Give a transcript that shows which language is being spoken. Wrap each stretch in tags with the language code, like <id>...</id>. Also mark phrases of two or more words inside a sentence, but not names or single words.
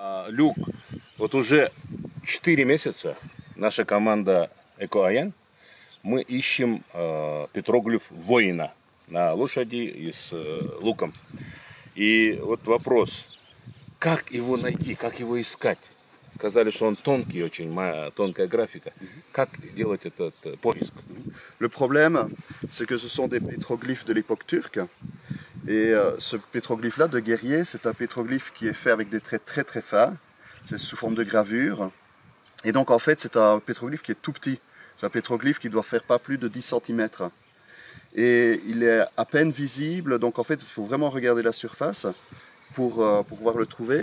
<ru>Люк, вот уже 4 месяца наша команда Экоаян, мы ищем петроглиф воина на лошади и с луком. И вот вопрос, как его найти, как его искать? Сказали, что он тонкий, очень тонкая графика. Как делать этот поиск?</ru> <fr>Le problème, c'est que ce sont des pétroglyphes de l'époque turque. Et ce pétroglyphe-là de guerrier, c'est un pétroglyphe qui est fait avec des traits très très fins. C'est sous forme de gravure. Et donc en fait, c'est un pétroglyphe qui est tout petit. C'est un pétroglyphe qui doit faire pas plus de 10 cm. Et il est à peine visible, donc en fait, il faut vraiment regarder la surface pour pouvoir le trouver.</fr>